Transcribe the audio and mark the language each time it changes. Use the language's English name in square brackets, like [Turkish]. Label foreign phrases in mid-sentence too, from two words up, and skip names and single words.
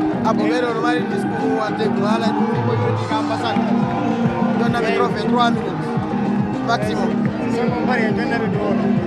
[Fula] abo ɓeɗo no mari discours wadde ko haala ɗum ko yewti ka ambassade jonnaɓe [French] trophée 3 minutes maximum seulement [Fula] mbari e jonnaɓe dowono